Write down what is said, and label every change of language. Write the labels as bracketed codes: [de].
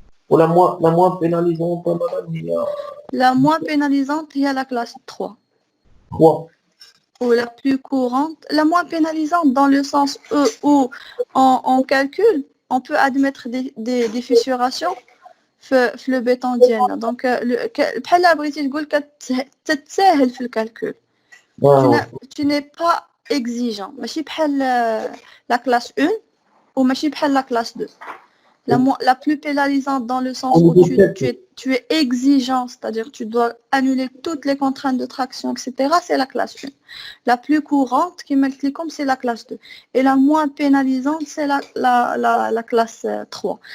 [fr] la moins pénalisante, madame, il y a La moins pénalisante, il y a la classe 3. 3. Ou la plus courante, la moins pénalisante dans le sens où on calcule, on peut admettre des fissurations في le béton ديالنا. [ar] Donc بحال بغيتي تقول كتسهل في الكالكول. [fr] Tu n'es pas exigeant. [ar] ماشي بحال [fr] la classe 1 ou ماشي بحال la classe 2. La plus pénalisante dans le sens où tu es exigeant, c'est-à-dire tu dois annuler toutes les contraintes de traction, etc., c'est la classe 1. La plus courante, qui m'explique comme c'est la classe 2. Et la moins pénalisante, c'est la classe 3.